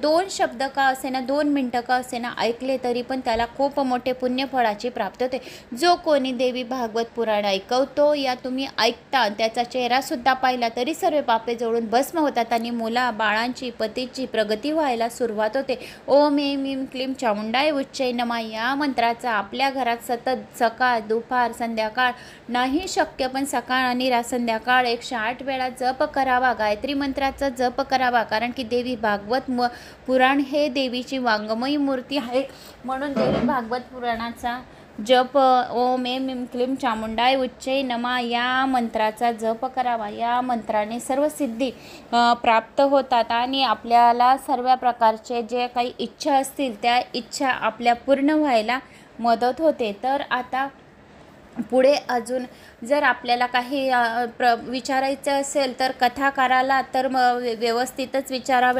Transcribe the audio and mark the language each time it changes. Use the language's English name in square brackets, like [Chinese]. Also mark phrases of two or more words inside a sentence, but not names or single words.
[Marathi] 2 शब्द का असेना, 2 मिनटं का असेना ऐकले तरी पण त्याला खूप मोठे पुण्यफळाची प्राप्ती होते. जो कोणी देवी भागवत पुराण ऐकवतो या तुम्ही ऐकता त्याचा चेहरासुद्धा पाहिला तरी सर्व पापे जळून भस्म होतात आणि मुला बाळांची पतीची प्रगती व्हायला सुरुवात होते. [Sanskrit] ओम ऐं ह्रीं क्लीं चामुंडाय उच्चै नमः [Marathi] या मंत्राचा आपल्या घरात सतत सकाळ, दुपार, संध्याकाळ नाही शक्य पण सकाळ आणि संध्याकाळ 108 वेळा जप करावा. गायत्री मंत्राचा जप करावा. कारण की देवी भागवत पुराण हे देवीची वाङ्मयी मूर्ती आहे. म्हणून देवी भागवत पुराणाचा जप [Sanskrit] ओम ऐं ह्रीं क्लीं चामुंडाय उच्चै नमः [Marathi] या मंत्राचा जप करावा. या मंत्राने सर्व सिद्धी प्राप्त होतात आणि आपल्याला सर्व प्रकारचे जे काही इच्छा असतील त्या इच्छा आपल्या पूर्ण व्हायला मदत होते. तर आता पुढे अजून जर आपल्याला काही विचारायचं असेल तर कथाकाराला तर व्यवस्थितच विचारावे.